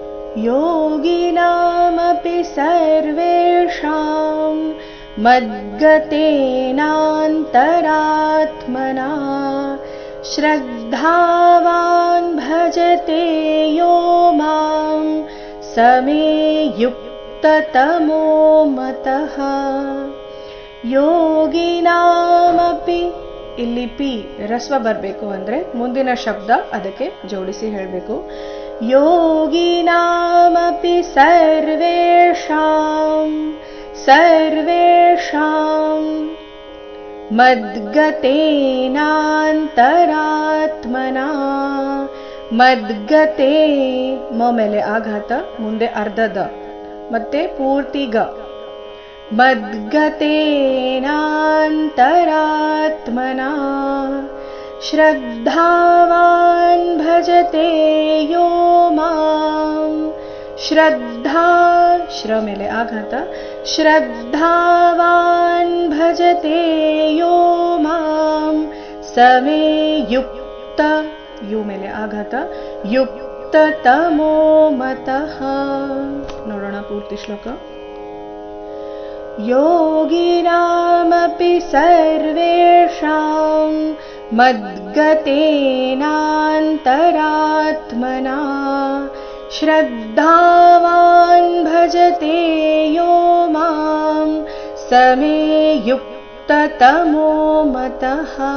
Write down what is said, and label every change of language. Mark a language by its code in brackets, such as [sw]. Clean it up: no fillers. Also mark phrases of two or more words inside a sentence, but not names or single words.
[sa] योगिनामपि सर्वेषां मद्गतेनान्तरात्मना श्रद्धावान् भजते यो मां समे युक्ततमो मतः। [kn] ಯೋಗಿನಾಮಪಿ ಇಲ್ಲಿ ಪಿ ರಸ್ವ ಬರಬೇಕು ಅಂದರೆ ಮುಂದಿನ ಶಬ್ದ ಅದಕ್ಕೆ ಜೋಡಿಸಿ ಹೇಳಬೇಕು. [sa] ಯೋಗಿನಾಮಪಿ ಸರ್ವೇಷಾಂ ಸರ್ವೇಷಾಂ ಮದ್ಗತೇನಾಂತರಾತ್ಮನಾ [kn] ಮದ್ಗತೆ ಮ ಮೇಲೆ ಆಘಾತ ಮುಂದೆ ಅರ್ಧದ ಮತ್ತೆ ಪೂರ್ತಿಗ [sa] ಮದ್ಗತೇನಾಂತರಾತ್ಮನಾ ಶ್ರದ್ಧಾವಾನ್ ಭಜತೆ ಯೋ ಮಾಂ ಶ್ರದ್ಧಾ [kn] ಶ್ರ ಮೇಲೆ ಆಘಾತ [sa] ಶ್ರದ್ಧಾವಾನ್ ಭಜತೆ ಯೋ ಮಾಂ ಸಮೇ ಯುಕ್ತ [kn] ಯು ಮೇಲೆ ಆಘಾತ [sa] ಯುಕ್ತತಮೋ ಮತಃ. [kn] ನೋಡೋಣ ಪೂರ್ತಿ ಶ್ಲೋಕ. [sa] ಯೋಗಿನಾಮಪಿ ಸರ್ವೇಷಾಂ ಮದ್ಗತೇನಾಂತರಾತ್ಮನಾ ಶ್ರದ್ಧಾವಾನ್ ಭಜತೆ ಯೋ ಮಾಂ ಸಮೇ ಯುಕ್ತತಮೋ ಮತಃ.